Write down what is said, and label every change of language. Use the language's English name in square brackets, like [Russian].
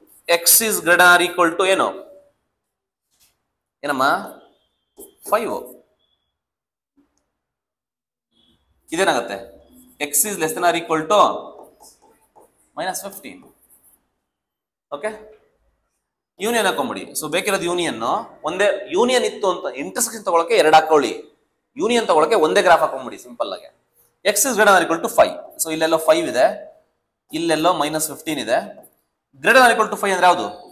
[English] x is greater than or equal to [Kannada] ಏನು? ಏನಮ್ಮ? [English] 5. [Kannada] ಇದೇನಾಗತ್ತೆ? [English] x is less than or equal to -15. [Kannada] Okay, union ಹಾಕೊಂಬಿಡಿ. So ಬೇಕಿರೋದು union. ಒಂದೇ union ಇತ್ತು ಅಂತ intersection ತಗೊಳಕ್ಕೆ 2 ಹಾಕೊಳ್ಳಿ. ಯೂನಿಯನ್ ತಗೊಳಕ್ಕೆ ಒಂದೇ ಗ್ರಾಫ್ ಹಾಕೊಂಬಿಡಿ ಸಿಂಪಲ್ ಆಗಿ. [English] x is greater than or equal to 5. [Kannada] So ಇಲ್ಲೆಲ್ಲೋ 5 ಇದೆ, ಇಲ್ಲೆಲ್ಲೋ -15 ಇದೆ. [English] greater than or equal to 5 [Kannada] ಅಂದ್ರೆ ಯಾವುದು?